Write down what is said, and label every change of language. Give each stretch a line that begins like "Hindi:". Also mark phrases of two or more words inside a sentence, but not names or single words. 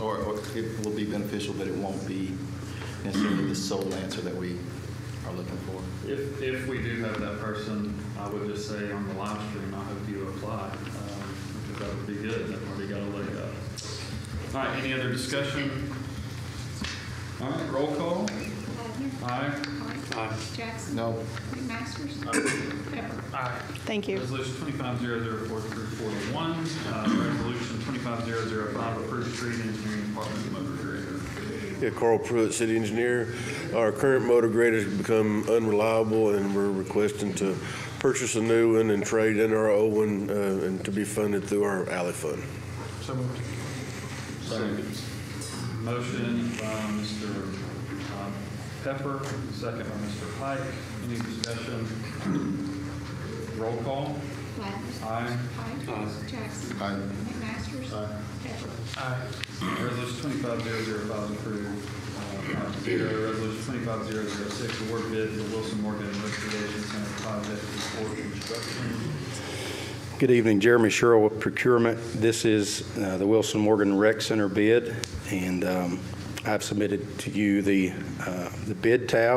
English: Or it will be beneficial, but it won't be necessarily the sole answer that we are looking for. If we do have that person, I would just say on the live stream, I hope you apply, because that would be good. I've already got a leg up. All right, any other discussion? All right, roll call. Aye. Aye. Jackson. No. McMaster's. Pepper. Aye. Thank you. Resolution 25004 through 41. Resolution 25005, approved street engineering department motor grader. Yeah, Carl Pruitt, city engineer. Our current motor grader has become unreliable, and we're requesting to purchase a new one and trade in our old one and to be funded through our alley fund. So moved. Second. Motion by Mr. Pepper, second by Mr. Pike. Any discussion? Roll call. Glass. Aye. Pike. Jackson. Aye. McMasters. Pepper. Resolution 25005 approved. 5-0. Resolution 25006 award bid for Wilson Morgan Investigation Center project for construction. Good evening, Jeremy Sherrill with Procurement. This is the Wilson Morgan Rec Center bid, and I've submitted to you the bid tab.